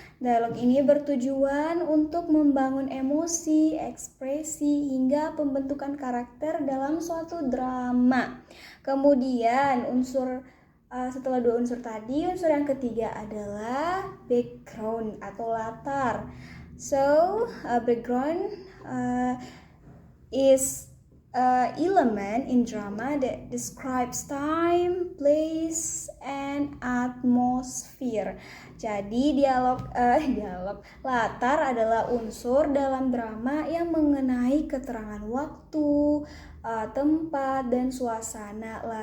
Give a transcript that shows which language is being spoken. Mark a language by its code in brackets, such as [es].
[id] Dialog ini bertujuan untuk membangun emosi, ekspresi, hingga pembentukan karakter dalam suatu drama. Kemudian setelah dua unsur tadi, unsur yang ketiga adalah background atau latar. [en] So, background is element in drama that describes time, place, and atmosphere. [id] Jadi dialog latar adalah unsur dalam drama yang mengenai keterangan waktu, tempat, dan suasana.